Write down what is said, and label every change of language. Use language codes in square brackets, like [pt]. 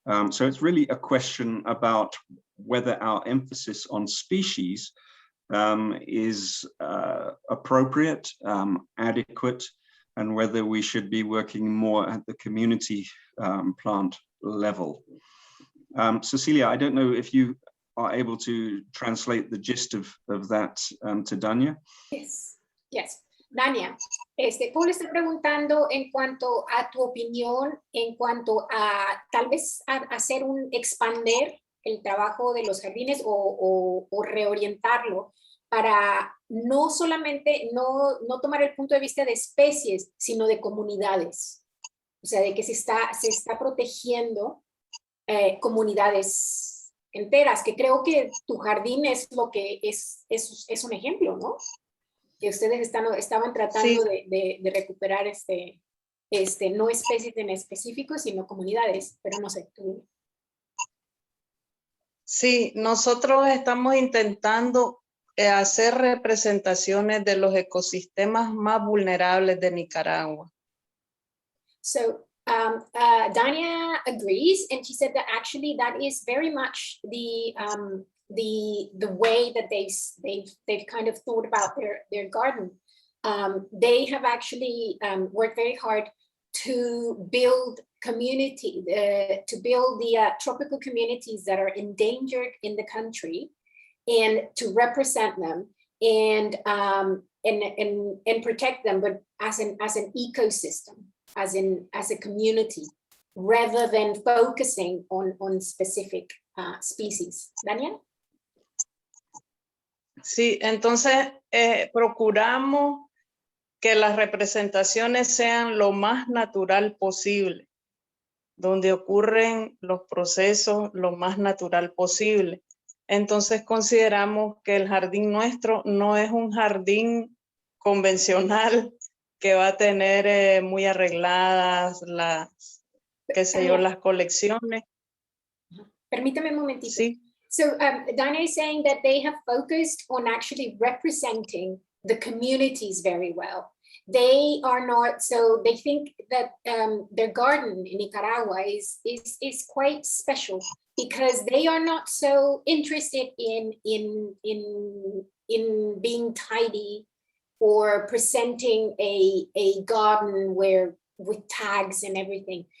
[en] So it's really a question about whether our emphasis on species is appropriate, adequate, and whether we should be working more at the community plant level. Cecilia, I don't know if you are able to translate the gist of that to Dania. Yes. [es] Dania, Paul está preguntando en cuanto a tu opinión, en cuanto a tal vez hacer expander el trabajo de los jardines o reorientarlo para no solamente no tomar el punto de vista de especies, sino de comunidades. O sea, de que se está protegiendo comunidades enteras, que creo que tu jardín es lo que es un ejemplo, ¿no? Que ustedes estaban tratando de recuperar no especies en específico, sino comunidades, pero no sé, tú. Sí, nosotros estamos intentando hacer representaciones de los ecosistemas más vulnerables de Nicaragua. [en] So Dania agrees, and she said that actually that is very much the way that they've kind of thought about their garden. They have actually worked very hard to build community, to build the tropical communities that are endangered in the country, and to represent them and protect them, but as an ecosystem, as a community, rather than focusing on specific species. Daniel? [es] Sí, entonces procuramos que las representaciones sean lo más natural posible, donde ocurren los procesos lo más natural posible. Entonces consideramos que el jardín nuestro no es un jardín convencional que va a tener muy arregladas las colecciones. Permítame un momentito. Sí. [en] So Dana is saying that they have focused on actually representing the communities very well. They are not, so they think that their garden in Nicaragua is quite special because they are not so interested in being tidy or presenting a garden with tags and everything.